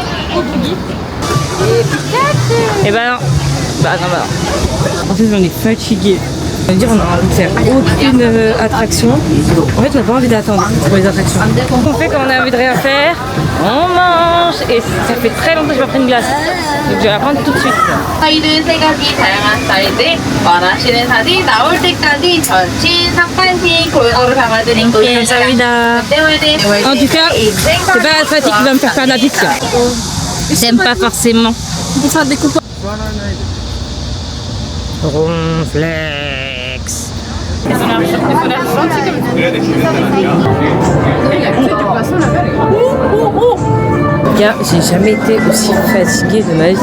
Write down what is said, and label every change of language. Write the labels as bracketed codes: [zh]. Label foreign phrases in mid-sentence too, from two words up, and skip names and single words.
[fr] Et ben non. Bah non. En fait, on est fatigué. On va dire on a envie de faire aucune attraction. En fait, on n'a pas envie d'attendre pour les attractions. On fait quand on a envie de rien faire, on mange. Et ça fait très longtemps que je vais prendre une glace. Donc je vais la prendre tout de suite. [ko] 스타일은 세 가지 다양한 스타일들 원하시는 사진 나올 때까지 전신 상반신 골고루 담아드린 감사합니다. [fr] En tout cas, c'est pas la fatigue qui va me faire faire de la pizza. J'aime pas forcément. Ronflex. Gars, j'ai jamais été aussi fatiguée de ma vie.